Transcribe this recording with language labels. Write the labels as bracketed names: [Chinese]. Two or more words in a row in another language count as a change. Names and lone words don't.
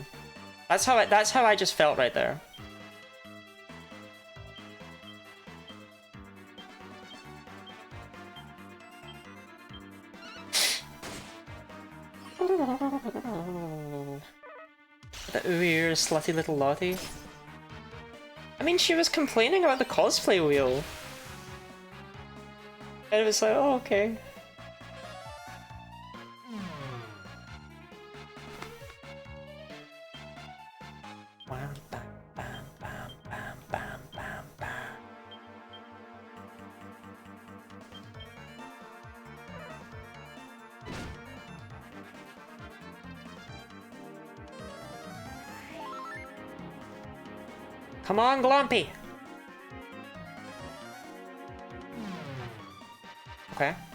[English] That's how I just felt right there. The weird, slutty little Lottie. I mean, she was complaining about the cosplay wheel. And it was like, oh, okay. Bam, bam, bam, bam, bam, bam, bam, bam. Come on, Glumpy! Okay.